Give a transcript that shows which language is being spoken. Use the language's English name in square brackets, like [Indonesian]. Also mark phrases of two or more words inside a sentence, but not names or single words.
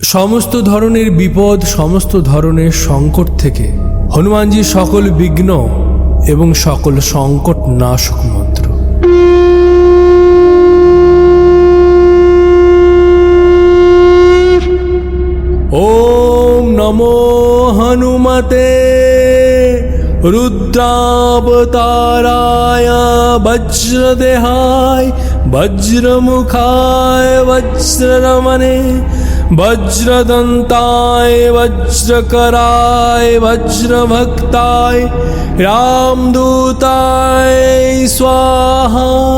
[Bangla] সমস্ত ধরনের বিপদ, সমস্ত ধরনের সংকট থেকে হনুমানজি সকল বিঘ্ন এবং সকল সংকট নাশক মন্ত্র। [Sanskrit] ওম নমো হনুমতে रुद्रावताराय वज्रदेहाय वज्रमुखाय वज्ररमणे वज्रदन्ताय वज्रकराय वज्रभक्ताय रामदूताय स्वाहा।